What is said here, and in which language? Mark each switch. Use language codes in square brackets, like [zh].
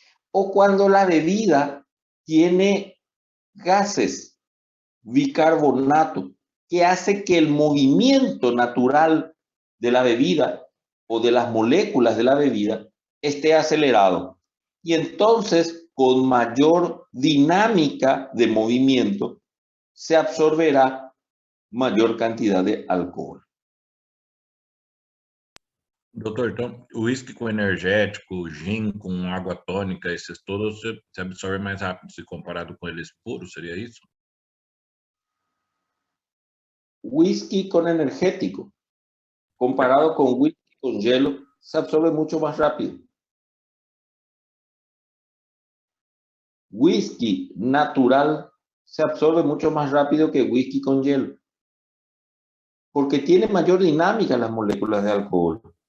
[es] O cuando la bebida tiene gases, bicarbonato, que hace que el movimiento natural de la bebida o de las moléculas de la bebida esté acelerado. Y entonces, con mayor dinámica de movimiento, se absorberá mayor cantidad de alcohol. [pt] Doutor, então, uísque com energético, gin com água tônica, esses todos se absorvem mais rápido se comparado com eles puros, seria isso? [es] Whisky con energético, comparado con whisky con hielo, se absorbe mucho más rápido. Whisky natural se absorbe mucho más rápido que whisky con hielo, porque tiene mayor dinámica las moléculas de alcohol.